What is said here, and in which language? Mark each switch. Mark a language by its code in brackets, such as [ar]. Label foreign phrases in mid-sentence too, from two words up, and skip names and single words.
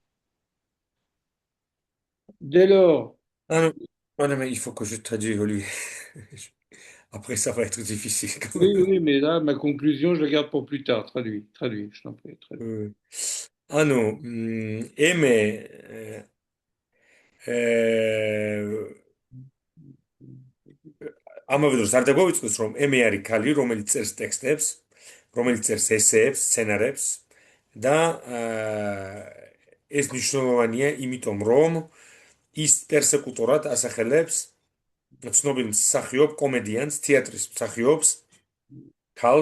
[fr] Dès lors, Mais il faut que je traduise, Olivier. Après, ça va être difficile. oui, oui, mais là, ma conclusion, je la garde pour plus tard. Traduit, traduit, je t'en prie, traduit. [ka] Eme ამავე დროს არ დაგვაუწყოს, რომ ემე არის ქალი, რომელიც წერს ტექსტებს, რომელიც წერს ესეებს, სცენარებს და ეს მნიშვნელოვანია, იმიტომ რომ ის პერსეკუტორად ასახელებს ცნობილ მსახიობ კომედიანს, თეატრის მსახიობს, ქალს,